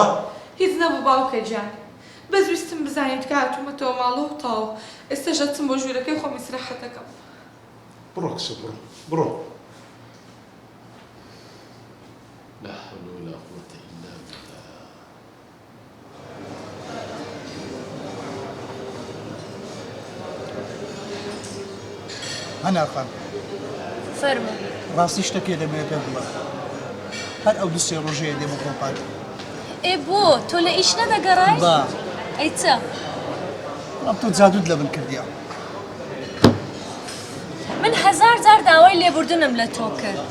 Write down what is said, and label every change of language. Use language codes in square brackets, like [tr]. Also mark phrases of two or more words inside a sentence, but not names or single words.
[ckb] هیچ نەبوو باوکە گیان، بەس ویستم بزانیت کە هاتوومەتەوە ماڵەوە تاو ئێستاش ئەچم بۆ ژوورەکەی خۆم ئیستراحەت دەکەم. بڕۆ کچە بڕۆ. [ar] لا حول ولا قوة إلا بالله. أنا خان [ckb] فەرموو ڕاستی شتێکێ دەبێت پێ بڵێ هەر ئەو دوسێ ڕۆژەیە دێ بۆ کۆمپانیا. ئێ بۆ تۆ لە ئیش نەدەگەڕای؟ با ئەی چە؟ بەڵام تۆ جادوت لە من کردیە. من هەزار جار داوای لێبوردنم لە تۆ کرد.